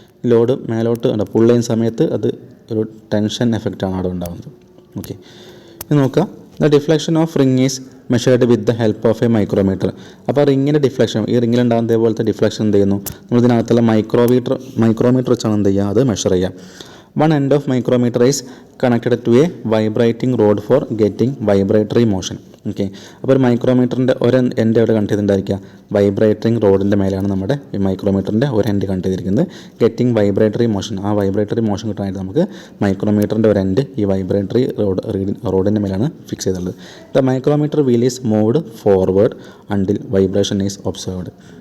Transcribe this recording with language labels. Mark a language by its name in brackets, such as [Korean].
[Malayalam] Load മേലോട്ട് pull ചെയ്യുന്ന സമയത്ത് അത് ഒരു ടെൻഷൻ എഫക്റ്റാണ് അവിടെ ഉണ്ടാകുന്നത്. ഓക്കെ, ഇത് നോക്കാം. [English] The deflection of ring is measured with the help of a micrometer. [Malayalam] അപ്പോൾ റിങ്ങിൻ്റെ ഡിഫ്ലക്ഷൻ, ഈ റിങ്ങിലുണ്ടാകുന്ന ഇതേപോലത്തെ ഡിഫ്ലക്ഷൻ എന്ത് ചെയ്യുന്നു, നമ്മളിതിനകത്തുള്ള മൈക്രോമീറ്റർ വെച്ചാണ് എന്ത് ചെയ്യുക, അത് മെഷർ ചെയ്യുക. [English] One end of micrometer is connected to a vibrating rod for getting vibratory motion. [Malayalam] Okay, അപ്പോൾ ഒരു മൈക്രോമീറ്ററിൻ്റെ ഒരു എൻഡ് എവിടെ കണക്ട് ചെയ്തിട്ടുണ്ടായിരിക്കുക, വൈബ്രേറ്ററിങ് റോഡിൻ്റെ മേലെയാണ് നമ്മുടെ ഈ മൈക്രോമീറ്ററിൻ്റെ ഒരു എൻഡ് കണക്ട് ചെയ്തിരിക്കുന്നത്. [English] getting vibratory motion, [Malayalam] ആ വൈബ്രേറ്ററി മോഷൻ കിട്ടാനായിട്ട് നമുക്ക് മൈക്രോമീറ്ററിൻ്റെ ഒരു എൻഡ് ഈ വൈബ്രേറ്ററി റോഡിൻ്റെ മേലാണ് ഫിക്സ് ചെയ്തിട്ടുള്ളത്. [English] The micrometer wheel is moved forward until vibration is observed.